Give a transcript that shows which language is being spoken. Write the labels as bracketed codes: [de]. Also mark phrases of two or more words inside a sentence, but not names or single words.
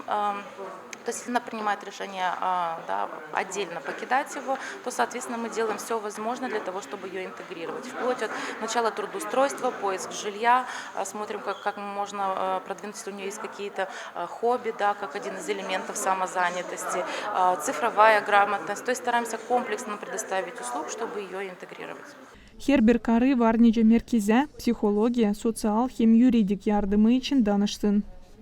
[ru] То есть если она принимает решение отдельно покидать его, то, соответственно, мы делаем все возможное для того, чтобы ее интегрировать. Вплоть от начала трудоустройства, поиск жилья, смотрим, как можно продвинуть, если у нее есть какие-то хобби, как один из элементов самозанятости, цифровая грамотность. То есть стараемся комплексно предоставить услуг, чтобы ее интегрировать. [gag] Her bir karı var nice merkeze, psihologiya, sosyal hem yuridik yardımı için danışsın.